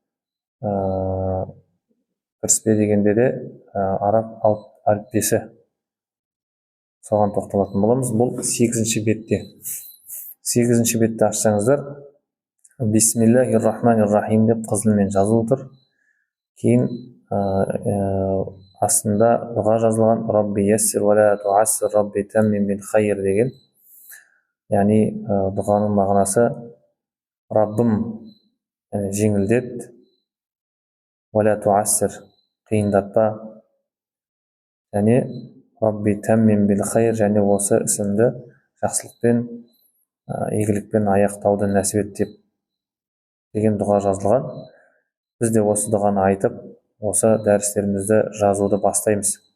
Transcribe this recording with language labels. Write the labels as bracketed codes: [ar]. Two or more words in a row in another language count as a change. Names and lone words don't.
[kk] Кіріспе дегенде де араб әліппесі, соған тоқталатын боламыз. Бұл 8-ші бетте. 8-ші бетті ашсаңыздар, [ar] بسم الله الرحمن الرحيم [kk] деп қызылмен жазылып тұр. Кейін астында дұға жазылған [ar] ربِّ يسّر ولا تعسّر ربِّ تمّم بالخير [kk] деген. Яғни дұғаның мағынасы Раббым жеңілдет, [ar] ولا تعسّر [kk] қиындатпа, және [ar] ربِّ تمّم بالخير, [kk] және осы ісімді жақсылықпен, игілікпен аяқтауды нәсіп ет деген дұға жазылған. Біз де осы дұғаны айтып, осы дәрістерімізді жазуды бастаймыз.